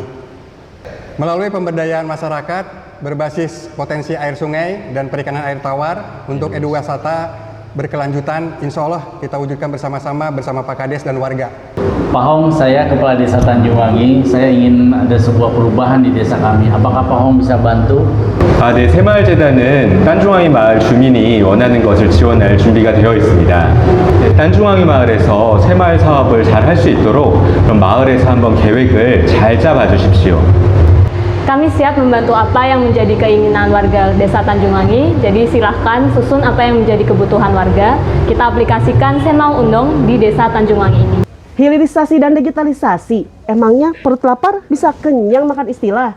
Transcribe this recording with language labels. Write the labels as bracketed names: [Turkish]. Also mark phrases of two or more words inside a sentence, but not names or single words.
[Indonesian] Melalui pemberdayaan masyarakat berbasis potensi air sungai dan perikanan air tawar untuk eduwisata berkelanjutan, insya Allah kita wujudkan bersama-sama bersama Pak Kades dan warga. Pak Hong, saya Kepala Desa Tanjungwangi, saya ingin ada sebuah perubahan di desa kami. Apakah Pak Hong bisa bantu? [Korean] 네, 새마을재단은 딴중앙이 마을 주민이 원하는 것을 지원할 준비가 되어 있습니다. 네, 딴중앙이 마을에서 새마을 사업을 잘 할 수 있도록 그럼 마을에서 한번 계획을 잘 잡아 주십시오. [Indonesian] Kami siap membantu apa yang menjadi keinginan warga Desa Tanjungwangi. Jadi silahkan susun apa yang menjadi kebutuhan warga. Kita aplikasikan Semau Undong di Desa Tanjungwangi ini. Hilirisasi dan digitalisasi, emangnya perut lapar bisa kenyang makan istilah?